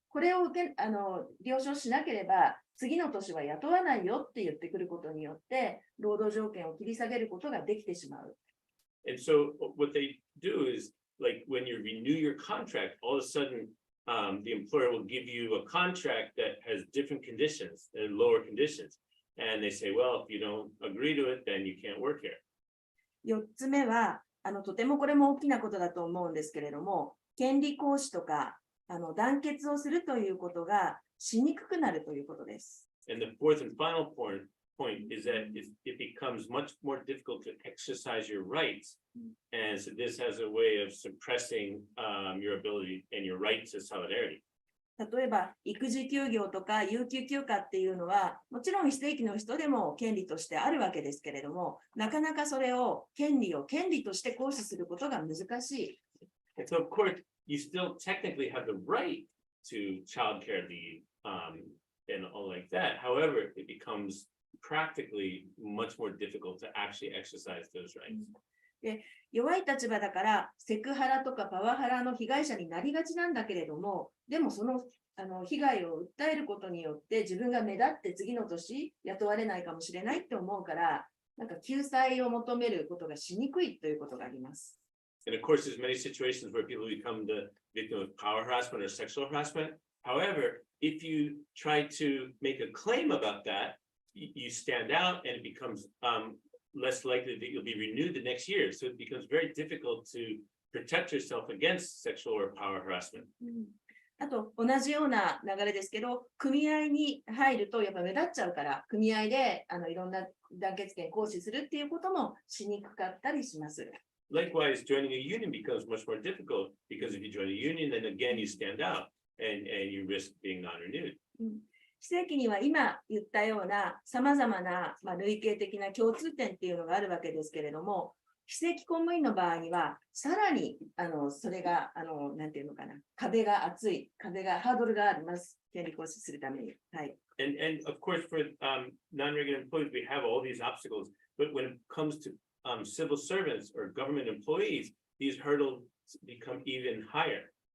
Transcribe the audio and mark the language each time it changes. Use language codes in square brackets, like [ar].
[ja] これを了承しなければ、次の年は雇わないよって言ってくることによって、労働条件を切り下げることができてしまう。 [en] And so what they do is, like when you renew your contract, all of a sudden, the employer will give you a contract that has different conditions and lower conditions. and they say, well, if you don't agree to it, then you can't work here. [ja] 4つ目は、とてもこれも大きなことだと思うんですけれども、権利行使とか、団結をするということがしにくくなるということです。 [en] And the fourth and final point is that it becomes much more difficult to exercise your rights. And so this has a way of suppressing your ability and your right to solidarity. [ja] 例えば、育児休業とか有給休暇っていうのは、もちろん非正規の人でも権利としてあるわけですけれども、なかなかそれを権利として行使することが難しい。 [en] And so, of course, you still technically have the right to childcare leave and all like that. However, it becomes practically much more difficult to actually exercise those rights. [ja] で、弱い立場だからセクハラとかパワハラの被害者になりがちなんだけれども、でもその被害を訴えることによって自分が目立って次の年雇われないかもしれないって思うから、なんか救済を求めることがしにくいということがあります。 [en] And of course, there's many situations where people become the victim of power harassment or sexual harassment. However, if you try to make a claim about that, you stand out and it becomes less likely that you'll be renewed the next year. So it becomes very difficult to protect yourself against sexual or power harassment. [ja] あと、同じような流れですけど、組合に入るとやっぱ目立っちゃうから、組合でいろんな団結権行使するっていうこともしにくかったりします。 [en] Likewise, joining a union becomes much more difficult because if you join a union, then again you stand out and you risk being non-renewed. [ja] 非正規には今言ったようなさまざまな類型的な共通点っていうのがあるわけですけれども、非正規公務員の場合にはさらにそれがなんていうのかな、壁が厚い、ハードルがあります。権利行使するために。はい。 [en] And of course, for non-regular employees, we have all these obstacles. But when it comes to civil servants or government employees, these hurdles become even higher.